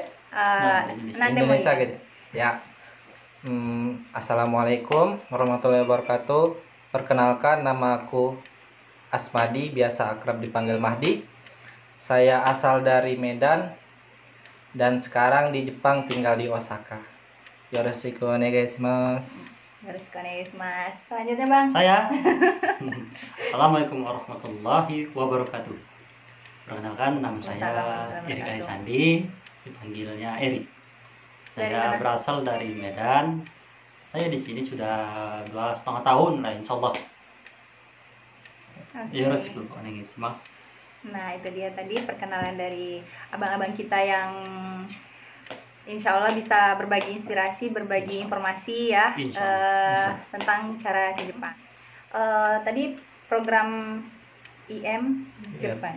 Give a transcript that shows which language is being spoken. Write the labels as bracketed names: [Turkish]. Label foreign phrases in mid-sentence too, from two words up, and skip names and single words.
[Indonesian] Indonesia gitu. Ya. [Arabic] السلام عليكم ورحمة الله وبركاته. [Indonesian] Perkenalkan, nama aku Asmadi, biasa akrab dipanggil Mahdi. Saya asal dari Medan dan sekarang di Jepang, tinggal di Osaka. [Japanese] よろしくおねがいします. よろしくおねがいします. [Indonesian] Selanjutnya bang. Saya. [Arabic] السلام عليكم ورحمة الله وبركاته. [Indonesian] Perkenalkan, nama saya Eri Kaisandi, dipanggilnya Eri. Saya berasal dari Medan. Saya di sini sudah 2,5 tahun lah, [Arabic] إن شاء الله. [Japanese] よろしくおねがいします. [Indonesian] Nah, itu dia tadi perkenalan dari abang-abang kita yang [Arabic] إن شاء الله [Indonesian] bisa berbagi inspirasi, berbagi informasi ya tentang cara ke Jepang. Tadi program IM Jepang.